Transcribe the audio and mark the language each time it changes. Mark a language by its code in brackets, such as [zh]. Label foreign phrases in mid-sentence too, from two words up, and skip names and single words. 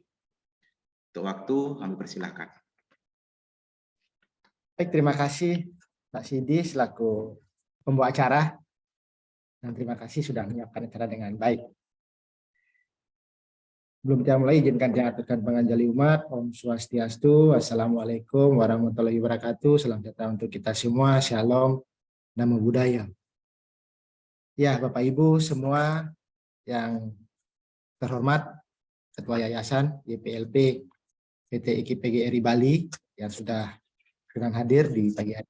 [id] Untuk waktu, kami persilahkan. Baik, terima kasih Pak Sidi selaku pembawa acara, dan terima kasih sudah menyiapkan acara dengan baik. Sebelum kita mulai, izinkan saya aturkan penganjali umat. [ban] Om Swastiastu, [ar] والسلام عليكم ورحمة الله وبركاته. [id] Salam sejahtera untuk kita semua. [pi] Shalom, Namo Buddhaya. [id] Ya, Bapak Ibu semua yang terhormat, Ketua Yayasan YPLP PT IKI PGRI Bali yang sudah dengan hadir di pagi hari.